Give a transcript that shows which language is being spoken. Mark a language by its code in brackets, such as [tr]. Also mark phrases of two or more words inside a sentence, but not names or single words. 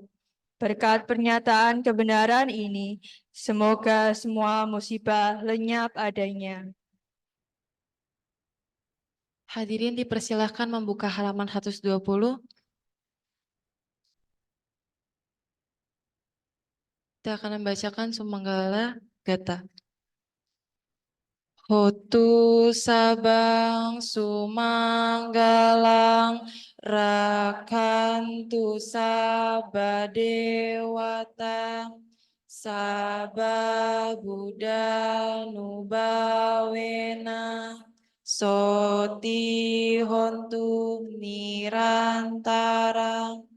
[id] Berkat pernyataan kebenaran ini, semoga semua musibah lenyap adanya. Hadirin dipersilahkan membuka halaman 120. Kita akan membacakan Sumanggala Gata. [pi] Hotu sabang sumanggalang rakantu sabadewata sababuddha nubawena soti hontu nirantara